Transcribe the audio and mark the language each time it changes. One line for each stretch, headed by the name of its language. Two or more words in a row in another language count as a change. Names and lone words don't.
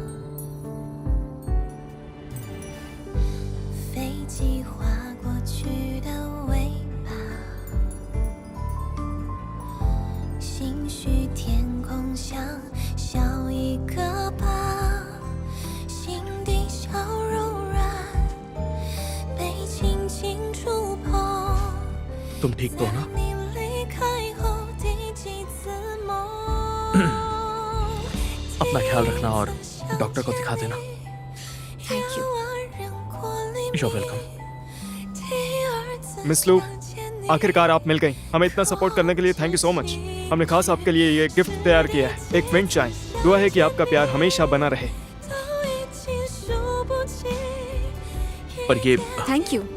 Chinese: 飞机划过去的尾巴，兴许天空像笑一个吧，心底小柔软，被轻轻触碰。
Hindi: तुम ठीक तो हो ना?
Chinese: 你离开后第几次梦？
Hindi: अपना ख्याल रखना और डॉक्टर को दिखा देना।
English: thank you. You're welcome.
Hindi: मिस लू, आखिरकार आप मिल गई। हमें इतना सपोर्ट करने के लिए
English: thank you so much.
Hindi: हमने खास आपके लिए ये गिफ्ट तैयार किया है, एक मिंट चाय। दुआ है कि आपका प्यार हमेशा बना रहे। पर ये
English: thank you.